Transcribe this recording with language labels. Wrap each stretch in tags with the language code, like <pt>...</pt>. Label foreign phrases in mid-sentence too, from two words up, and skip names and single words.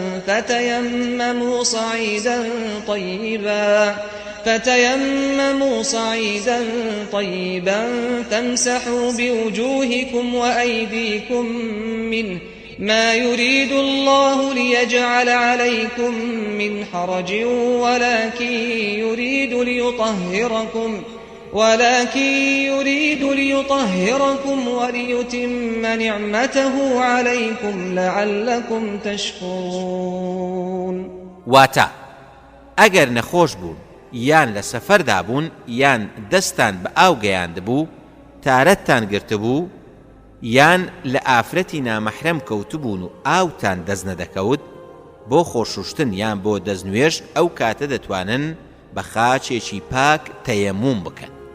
<ar>فتيمموا صعيدا طيبا فامسحوا بوجوهكم وأيديكم منه ما يريد الله ليجعل عليكم من حرج ولكن يريد ليطهركم وليتم نعمته عليكم لعلكم تشكرون.</ar> <ckb>واتا ئەگەر نەخۆش بوون یان لە سەفەردا بوون یان دەستان بە ئاو گەیاندبوو، تارەتتان گرتبوو، یان لە ئافرەتی نامەحرەم کەوتبوون و ئاوتان دەست نەدەکەوت، بۆ خۆشوشتن یان بۆ دەستنوێژ ئەو کاتە دەتوانن بە خاچێکی پاک تەیەموم بکەن.</ckb>